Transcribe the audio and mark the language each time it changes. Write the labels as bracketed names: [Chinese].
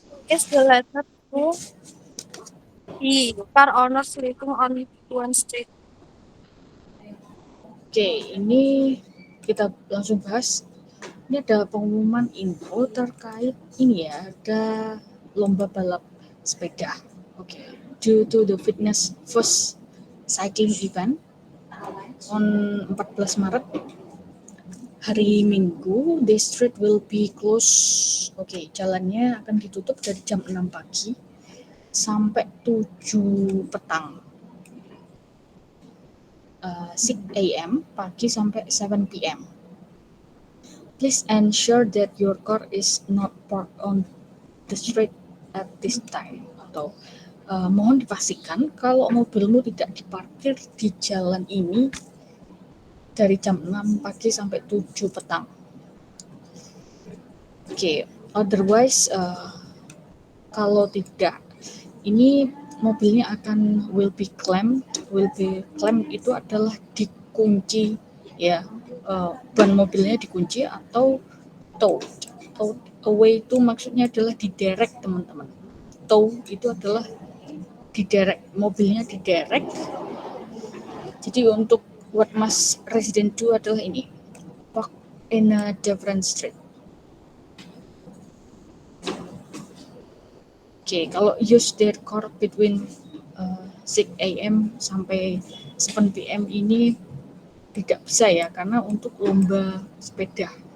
[English] Is the letter to the car owners living on one street. [Indonesian] Oke, ini kita langsung bahas. Ini ada pengumuman info terkait ini ya, ada lomba balap sepeda. [English] Oke, due to the fitness first cycling event on 14 [Indonesian] Maret hari Minggu, [English] the street will be closed. [Indonesian] Oke, jalannya akan ditutup dari jam 6 pagi sampai 7 petang. 6 a.m. pagi sampai 7 p.m. [English] Please ensure that your car is not parked on the street at this time. [Indonesian] Atau mohon dipastikan kalau mobilmu tidak diparkir di jalan ini dari jam 6 pagi sampai 7 petang. Oke, [English] otherwise [Indonesian] kalau tidak, ini mobilnya akan [English] will be claimed [Indonesian] itu adalah dikunci ya, ban mobilnya dikunci atau [English] towed away [Indonesian] itu maksudnya adalah diderek teman-teman. Tow itu adalah diderek, mobilnya diderek. Jadi untuk [English] what must resident do [Indonesian] adalah ini, [English] park in a different street. [Indonesian] Oke, kalau [English] use their car between 6 a.m. [Indonesian] sampai 7 p.m. ini tidak bisa ya, karena untuk lomba sepeda.